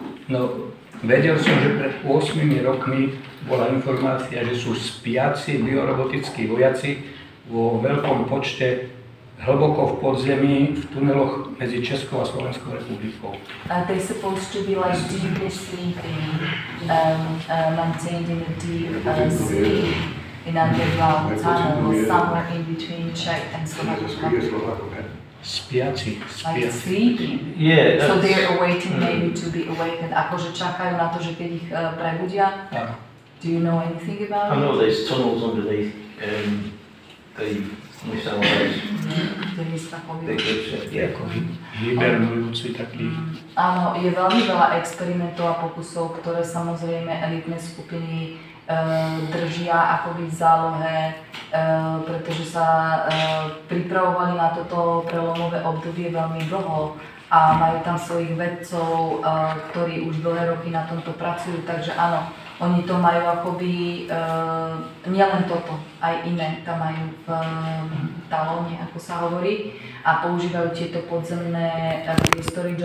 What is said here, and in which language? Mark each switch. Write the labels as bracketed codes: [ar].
[sk] No, vedel som, že pred 8 rokmi bola informácia, že sú spiaci biorobotickí vojaci vo veľkom počte hlboko v podzemí, v tuneloch medzi Českou a Slovenskou republikou. [en] They're supposed to be like deeply sleeping, maintained in a deep sleep in underground tunnel somewhere in between Czech and Slovak Republic. [sk] Spiaci. [en] Like sleeping. Yeah, So that's, they're awaiting maybe to be awakened. [sk] Akože čakajú na to, že keď ich prebudia. Áno. [en] Do you know anything about I it? know there's tunnels underneath the missile base. Big ships, yeah. [sk] Hibernujúci taký. Áno, je veľmi veľa experimentov a pokusov, ktoré samozrejme elitné skupiny držia akoby v zálohe, pretože sa pripravovali na toto prelomové obdobie veľmi dlho a majú tam svojich vedcov, ktorí už dlhé roky na tomto pracujú, takže áno, oni to majú akoby, nielen toto, aj iné tam majú v talóne, ako sa hovorí, a používajú tieto podzemné priestory.